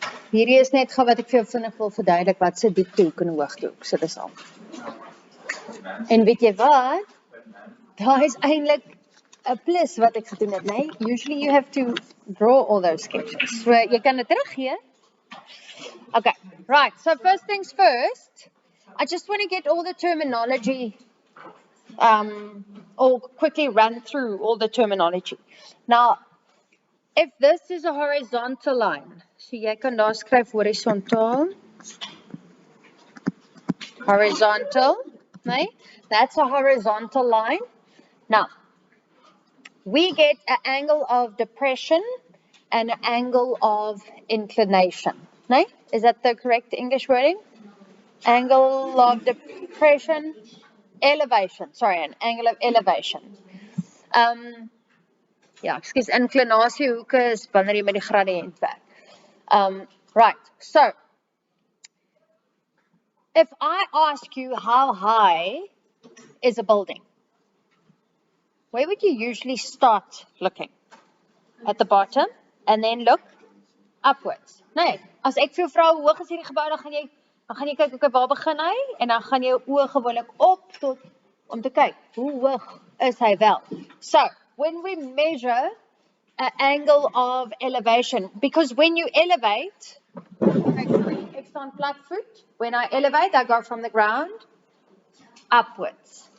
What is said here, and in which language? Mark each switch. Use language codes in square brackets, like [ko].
[af] Hierdie is net gou wat ek vir jou vinnig wil verduidelik wat se dieptehoek en hoogtehoek, so dis al. En weet jy wat? Daar is eintlik 'n plus wat ek gedoen het, nee? [en] Usually you have to draw all those sketches. [af] So jy kan dit teruggee. [en] Okay, right. So first things first, I just want to get all the terminology or quickly run through all the terminology. Now, if this is a horizontal line, [af] so jy kan daar skryf horizontaal. [en] Horizontal, nee? That's a horizontal line. Now, we get an angle of depression and an angle of inclination. Nee? Is that the correct English wording? Angle of depression, elevation. Sorry, an angle of elevation. [af] Ja, excuse, inclinasiehoeke is wanneer jy met die gradiënt werk. [en] Right, so, if I ask you how high is a building, where would you usually start looking? At the bottom, and then look upwards. [af] Nee, as ek vir jou vra hoe hoog is hierdie gebou, dan gaan jy kyk, okay, waar begin hy? En dan gaan jou oë gewoonlik op tot, om te kyk, hoe hoog is hy wel? [en] So, when we measure an angle of elevation, because when you elevate, [af] ek staan platvoet, [en] when I elevate, I go from the ground upwards.